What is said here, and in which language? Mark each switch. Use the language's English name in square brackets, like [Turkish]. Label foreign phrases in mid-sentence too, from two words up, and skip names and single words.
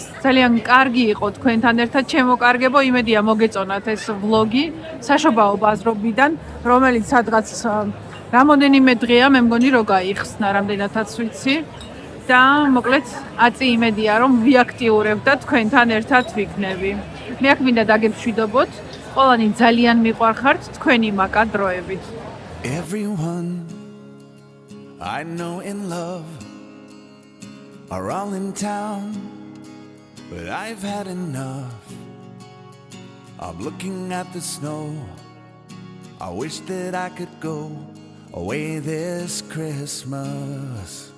[Georgian] ძალიან კარგი იყო თქვენთან ერთად ჩემოკარგებო, იმედია მოგეწონათ ეს ვლოგი საშობაო ბაზრობიდან, რომელიც სადღაც რამოდენიმე დღეა, მე მგონი რომ გაიხსნა, რამდენადაც ვიცი და მოკლედ აწი იმედია რომ ვიაქტიურებ და თქვენთან ერთად ვიქნები. მე აქ მინდა დაგემშვიდობოთ, ყველანი ძალიან მიყვარხართ თქვენი მაკა დროებით. [English] Everyone I know in love are all in town, but I've had enough. I'm looking at the snow. I wish that I could go away this Christmas.